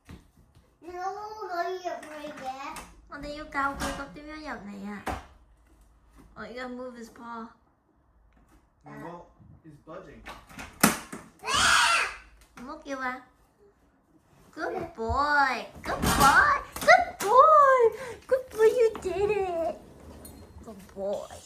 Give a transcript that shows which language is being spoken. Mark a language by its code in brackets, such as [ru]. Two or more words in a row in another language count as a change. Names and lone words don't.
[en] No, [yue] 可以入去嘅。我哋要教佢個點樣入嚟啊！ [en] Oh, you gotta move his paw. Well, he's budging. Look, you are. Good boy. Good boy. Good boy. Good boy, you did it. Good boy.